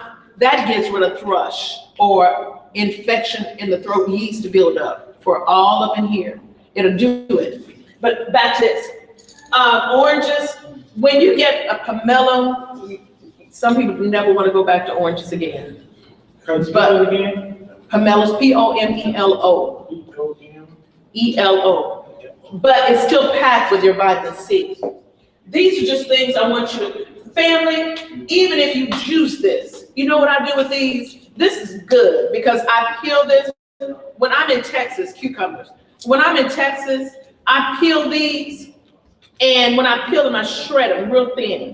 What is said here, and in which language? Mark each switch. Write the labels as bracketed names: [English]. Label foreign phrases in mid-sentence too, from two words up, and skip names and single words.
[English] That gets rid of thrush or infection in the throat, yeast to build up for all up in here. It'll do it. But back to this. Oranges, when you get a pomelo, some people never want to go back to oranges again. But pomelos, P-O-M-E-L-O. E-L-O. But it's still packed with your vitamin C. These are just things I want you to, family, even if you juice this, you know what I do with these? This is good because I peel this. When I'm in Texas, cucumbers. When I'm in Texas, I peel these, and when I peel them, I shred them real thin.